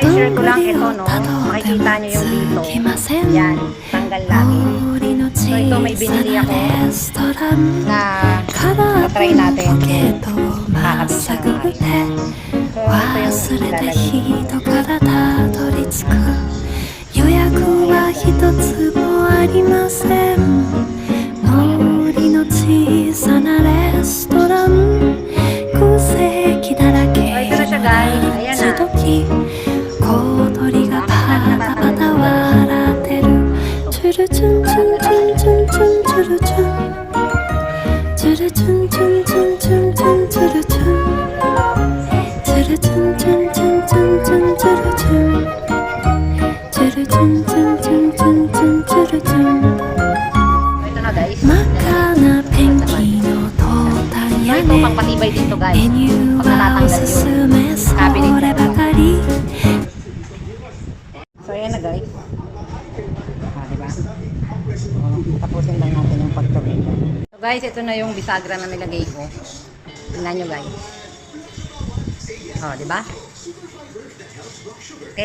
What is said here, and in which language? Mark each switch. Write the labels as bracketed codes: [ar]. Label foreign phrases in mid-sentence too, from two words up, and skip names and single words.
[tl] share ko lang ito, no? Makikita nyo yung dito. Yan, tanggal lagi. So ito may binili ako na tatry natin. Kakabit siya ng akin. So ito yung ilalagay. [ja] 予約は一つもありません森の小さなレストラン空席だらけ [tl] ito na siya guys. Ayan na. [ja] 時々小鳥がパタパタ笑ってるチュルチュンチュンチュンチュンチュンチュルチュンチュルチュンチュンチュンチュンチュンチュルチュンチュルチュンチュンチュンチュンチュンチュルチュンチュルチュンチュンチュンチュンチュンチュルチュン [tl] Ito na guys. [ja] 真っ赤なペンキのトータン [tl] So [ja] 屋 [tl] ito [ja] 根 [tl] pang patibay dito guys. [ja] メニュー [tl] Pag [ja] はお [tl] natatanggal [ja] すす [tl] yun. [ja] めそればかり [tl] So ayan na guys. Diba? Tapusin lang natin yung pagtawid. So guys, ito na yung bisagra na nilagay ko. Tingnan nyo guys. Diba? Okay?